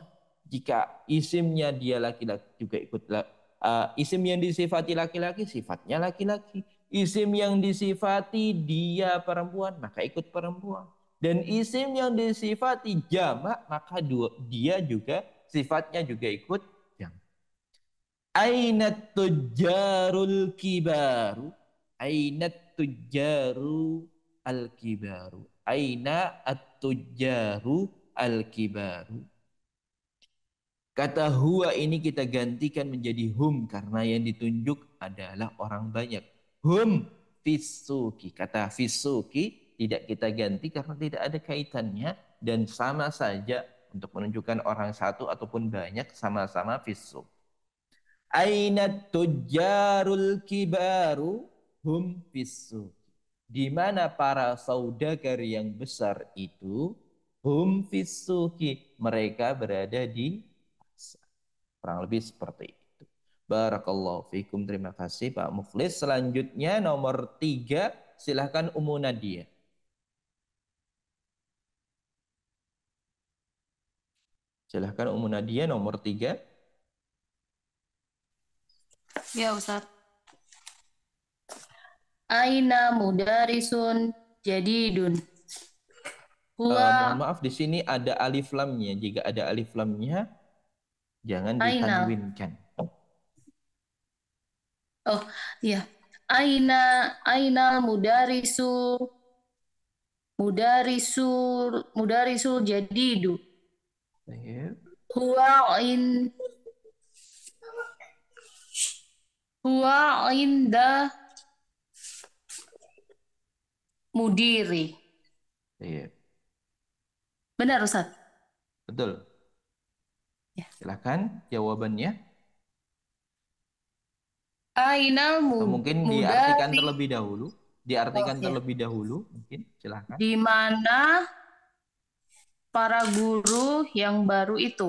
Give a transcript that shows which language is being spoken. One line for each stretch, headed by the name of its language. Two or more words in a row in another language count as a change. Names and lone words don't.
Indonesian: Jika isimnya dia laki-laki juga ikut isim yang disifati laki-laki, sifatnya laki-laki. Isim yang disifati dia perempuan, maka ikut perempuan. Dan isim yang disifati jamak, maka dia juga sifatnya juga ikut jamak.
Arabic: أين التجار الكبار. أين التجار الكبار. أين التجار الكبار.
Indonesian: Kata huwa ini kita gantikan menjadi hum karena yang ditunjuk adalah orang banyak.
Arabic: هم في السوق.
Indonesian: Kata fisuki tidak kita ganti karena tidak ada kaitannya dan sama saja untuk menunjukkan orang satu ataupun banyak sama-sama fisuk.
Arabic: أين تجار الكبار هم في السوق.
Indonesian: Di mana para saudagar yang besar itu
Arabic: هم في السوق.
Indonesian: Mereka berada di pasar. Kurang lebih seperti itu.
Arabic: بارك الله فيكم.
Indonesian: Terima kasih Pak Muflis. Selanjutnya nomor 3. Silahkan Ummu Nadia. Silahkan Ummu Nadia nomor 3. Ya Ustaz.
Arabic: أين مدرس جديد.
Indonesian: Mohon maaf di sini ada alif lamnya. Jika ada alif lamnya jangan ditanwinkan. Oh iya.
Arabic: أين المدرس الجديد. هو عند المدير.
Indonesian: Iya. Benar Ustaz? Betul. Ya. Silakan jawabannya.
Arabic: Ainal
Indonesian: atau mungkin diartikan terlebih dahulu. Diartikan terlebih dahulu mungkin. Silakan. Di mana para guru yang baru itu?